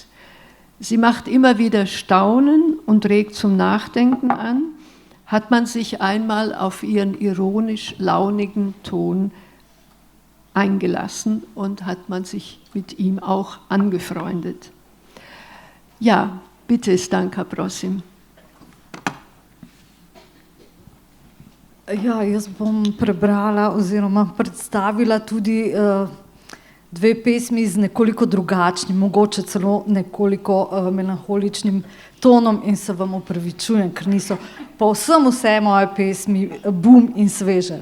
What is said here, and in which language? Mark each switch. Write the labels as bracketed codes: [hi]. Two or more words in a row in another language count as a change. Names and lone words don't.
[de] Sie macht immer wieder Staunen und regt zum Nachdenken an. Hat man sich einmal auf ihren ironisch-launigen Ton eingelassen und hat man sich mit ihm auch angefreundet. Ja, bitte, [sl] Stanka, prosim. Ja, jaz bom prebrala oziroma predstavila tudi dve pesmi z nekoliko drugačnim, mogoče celo nekoliko melanholičnim tonom in se vam opravičujem, ker niso povsem vse moje pesmi bum in sveže.